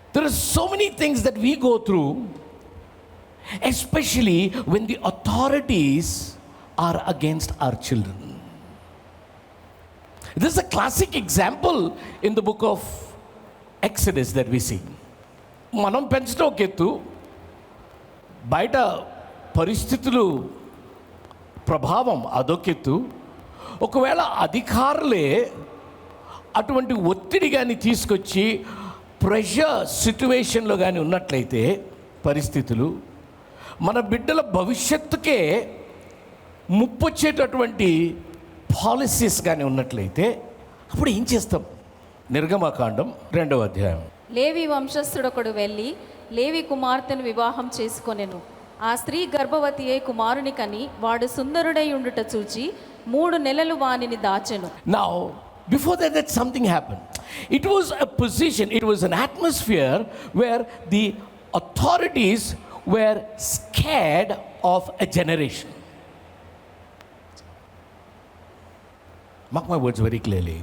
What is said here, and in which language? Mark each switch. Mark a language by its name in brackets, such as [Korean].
[English] are so many things that we go through, especially when the authorities are against our children. This is a classic example in the book of Exodus that we see. [Telugu] మనం పెంచడం ఒక ఎత్తు, బయట పరిస్థితులు ప్రభావం అదొకెత్తు. ఒకవేళ అధికారులే అటువంటి ఒత్తిడి కానీ తీసుకొచ్చి ప్రెషర్ సిట్యువేషన్లో కానీ ఉన్నట్లయితే, పరిస్థితులు మన బిడ్డల భవిష్యత్తుకే ముప్పొచ్చేటటువంటి పాలసీస్ కానీ ఉన్నట్లయితే అప్పుడు ఏం చేస్తాం? నిర్గమకాండం 2వ అధ్యాయం. లేవి వంశస్థుడొకడు వెళ్ళి లేవి కుమార్తెను వివాహం చేసుకొనెను. ఆ స్త్రీ గర్భవతి అయి కుమారుని కని వాడు సుందరుడై ఉండుట చూచి 3 నెలలు వానిని దాచెను. [English] Now, before that something happened. It was a position, it was an atmosphere where the authorities were scared of a generation. Mark my words very clearly.